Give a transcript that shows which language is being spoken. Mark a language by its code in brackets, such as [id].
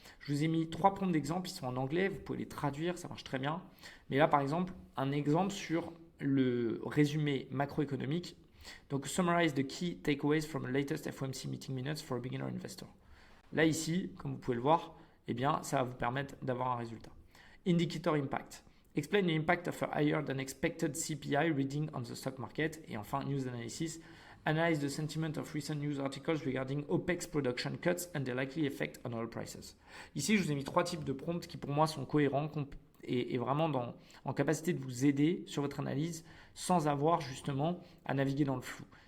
[fr] Je vous ai mis 3 prompts d'exemple, ils sont en anglais, vous pouvez les traduire, ça marche très bien. Mais là, par exemple, un exemple sur le résumé macroéconomique. Donc, [en] summarize the key takeaways from the latest FOMC meeting minutes for a beginner investor. [fr] Là, ici, comme vous pouvez le voir, eh bien, ça va vous permettre d'avoir un résultat. [en] Indicator impact. Explain the impact of a higher than expected CPI reading on the stock market. [fr] Et enfin, [en] news analysis. Analyze the sentiment of recent news articles regarding OPEX production cuts and their likely effect on oil prices. [fr] Ici, je vous ai mis 3 types de prompts qui pour moi sont cohérents et vraiment en capacité de vous aider sur votre analyse sans avoir justement à naviguer dans le flou.